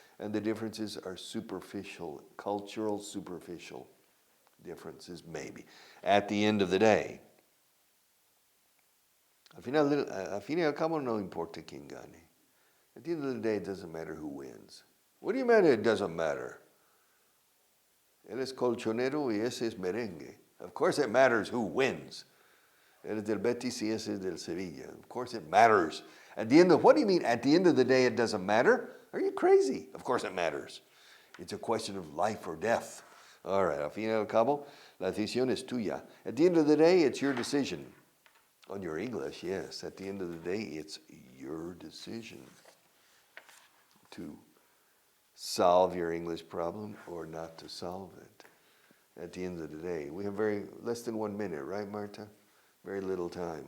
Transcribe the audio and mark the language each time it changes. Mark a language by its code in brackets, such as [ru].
[en] And the differences are superficial, cultural, superficial differences, maybe. At the end of the day, [es] al fin y al cabo no importa quién gane. [en] At the end of the day, it doesn't matter who wins. What do you mean it doesn't matter? [es] Él es colchonero y ese es merengue. [en] Of course it matters who wins. [es] Él es del Betis y ese es del Sevilla. [en] Of course it matters. At the end of, what do you mean at the end of the day it doesn't matter? Are you crazy? Of course it matters. It's a question of life or death. All right, [es] al fin y al cabo, la decisión es tuya. [en] At the end of the day, it's your decision. On your English, yes. At the end of the day, it's your decision to solve your English problem or not to solve it. At the end of the day, we have less than 1 minute, right, Marta? Very little time.